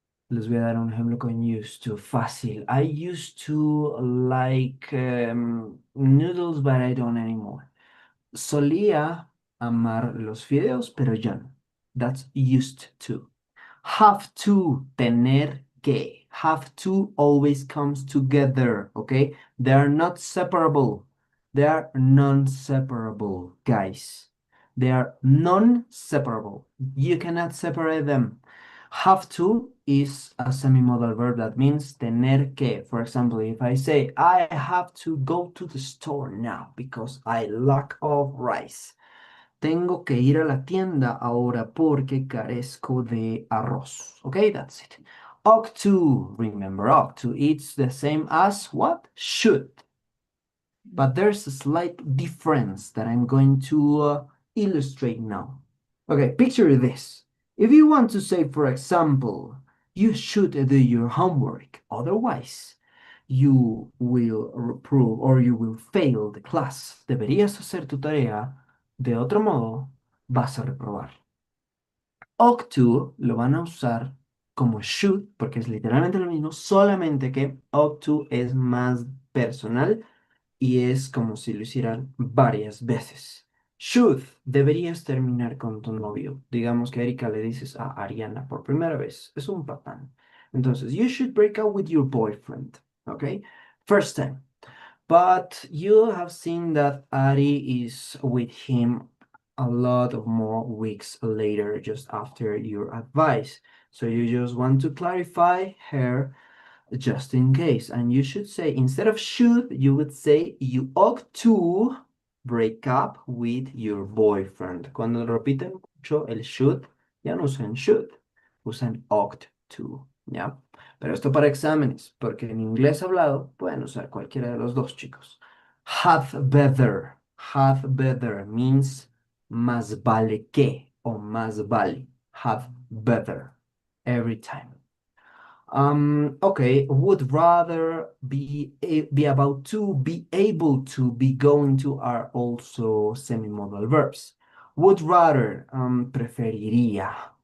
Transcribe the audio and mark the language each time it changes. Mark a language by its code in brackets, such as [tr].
[es] Les voy a dar un ejemplo con used to, fácil. [en] I used to like noodles, but I don't anymore. [es] Solía amar los fideos, pero ya no. [en] That's used to. Have to, tener que. Have to always comes together, okay? They are not separable. They are non-separable, guys. They are non-separable. You cannot separate them. Have to is a semi-modal verb that means tener que. For example, if I say, I have to go to the store now because I lack of rice. [es] Tengo que ir a la tienda ahora porque carezco de arroz. [en] Okay, that's it. Ought to, remember, ought to, it's the same as what? Should. But there's a slight difference that I'm going to illustrate now. Okay, picture this. If you want to say, for example, you should do your homework, otherwise you will reprove or you will fail the class. [es] Deberías hacer tu tarea, de otro modo vas a reprobar. Ought to lo van a usar como should, porque es literalmente lo mismo, solamente que ought to es más personal y es como si lo hicieran varias veces. Should, deberías terminar con tu novio. Digamos que Erika le dices a Ariana por primera vez. Es un patán. [en] Entonces, you should break up with your boyfriend. Okay? First time. But you have seen that Ari is with him a lot of more weeks later, just after your advice. So you just want to clarify her just in case. And you should say, instead of should, you would say, you ought to break up with your boyfriend. [es] Cuando repiten mucho el should, ya no usan should, usan ought to, ¿ya? Pero esto para exámenes, porque en inglés hablado pueden usar cualquiera de los dos, chicos. [en] Had better. Had better means más vale que o más vale. Had better every time. Okay, would rather be about to, be able to, be going to are also semi-modal verbs. Would rather, preferiría.